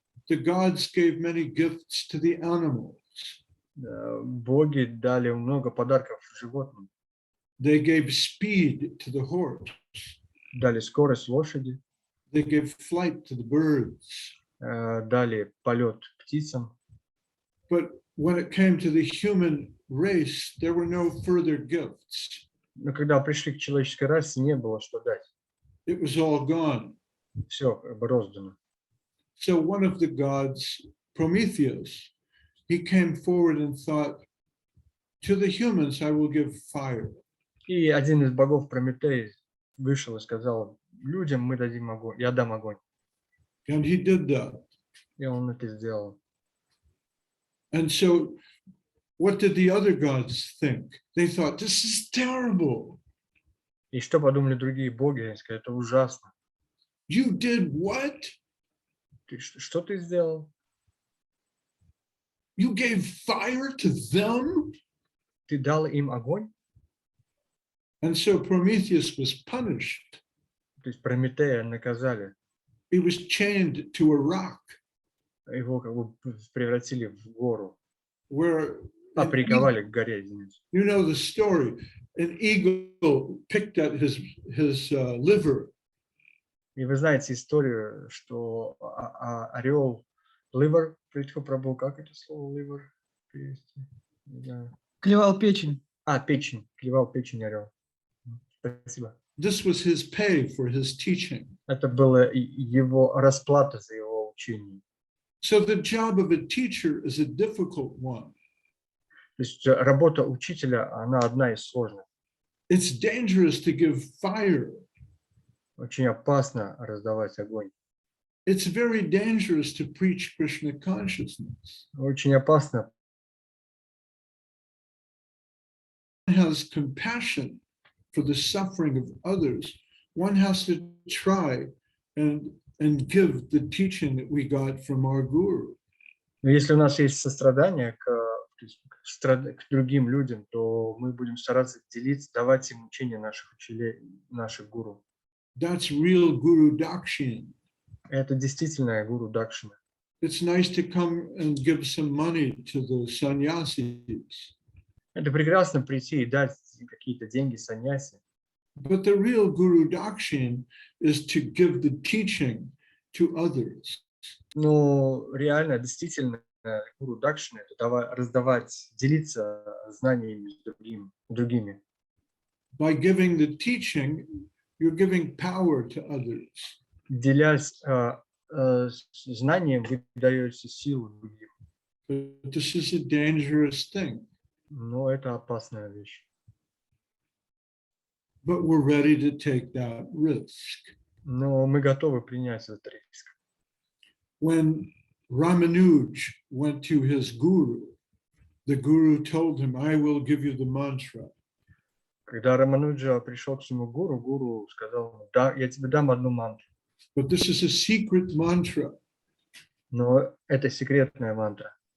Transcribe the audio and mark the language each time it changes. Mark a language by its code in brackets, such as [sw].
[en] The gods gave many gifts to the animals. [ru] Боги дали много подарков животным. [en] They gave speed to the horse. [ru] Дали скорость лошади. [en] They gave flight to the birds. [ru] Дали полет птицам. [en] But when it came to the human race, there were no further gifts. [ru] Но когда пришли к человеческой расе, не было что дать. [en] It was all gone. [ru] Все как бы роздано. [en] So one of the gods, Prometheus, he came forward and thought, to the humans I will give fire. [ru] И один из богов Прометей вышел и сказал: людям мы дадим огонь, я дам огонь. [en] And he did that. [ru] И он это сделал. [en] And so what did the other gods think? They thought, this is terrible. [ru] И что подумали другие боги? Они сказали: это ужасно. [en] You did what? [ru] Что ты сделал? [en] You gave fire to them? [ru] Ты дал им огонь? [en] And so Prometheus was punished. [ru] То есть Прометея наказали. [en] He was chained to a rock [ru] Его как бы превратили в гору. [en] where, [ru] Приковали к горе, извините. [en] you know the story. An eagle picked at his liver. [ru] И вы знаете историю, что орел, liver, Прабху, как это слово liver перевести? Не знаю. Клевал печень. Печень, клевал печень орел. Спасибо. [en] This was his pay for his teaching. [ru] Это была его расплата за его учение. [en] So the job of a teacher is a difficult one. [ru] То есть работа учителя, она одна из сложных. [en] It's dangerous to give fire. [ru] Очень опасно раздавать огонь. [en] It's very dangerous to preach Krishna consciousness. [ru] Очень опасно. [en] One has compassion for the suffering of others. One has to try and give the teaching that we got from our guru. [ru] Но если у нас есть сострадание к другим людям, то мы будем стараться делиться, давать им учение наших учителей, наших гуру. [en] That's real Guru Dakshina. [ru] Это действительно гуру Дакшина. [en] It's nice to come and give some money to the sannyasis. [ru] Это прекрасно прийти и дать какие-то деньги саньяси. [en] But the real Guru Dakshina is to give the teaching to others. [ru] Но реально, действительно, гуру Дакшина — это раздавать, делиться знаниями с другими. [en] By giving the teaching, you're giving power to others. [ru] Делясь знанием, вы даете силу другим. [en] But this is a dangerous thing. [ru] Но это опасная вещь. [en] But we're ready to take that risk. [ru] Но мы готовы принять этот риск. [en] When Ramanuj went to his guru, the guru told him, I will give you the mantra. [ru] Когда Рамануджа пришел к своему гуру сказал: да, я тебе дам одну мантру. [en] But this is a secret mantra. [ru] Но это секретная мантра.